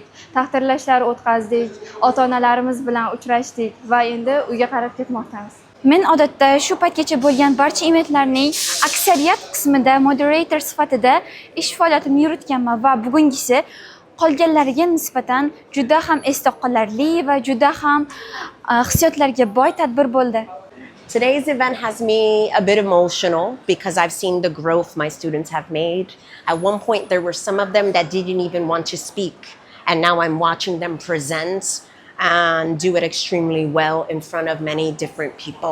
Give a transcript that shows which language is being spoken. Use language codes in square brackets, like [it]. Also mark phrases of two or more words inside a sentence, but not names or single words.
[uz] Taqdirlashlar o'tkazdik, ota-onalarimiz bilan uchrashdik va endi uyga qarab ketmoqdamiz. Men odatda shu paytgacha bo'lgan barcha eventlarning aksariyat qismida moderator sifatida ish faoliyatimni yuritganman va bugungisi qolganlariga nisbatan juda ham esda qolarli va juda ham hissiyotlarga boy tadbir bo'ldi. [en] Today's event has me a bit emotional because I've seen the growth my students have made. At one point, there were some of them that didn't even want to speak. And now I'm watching them present and do it extremely well in front of many different people.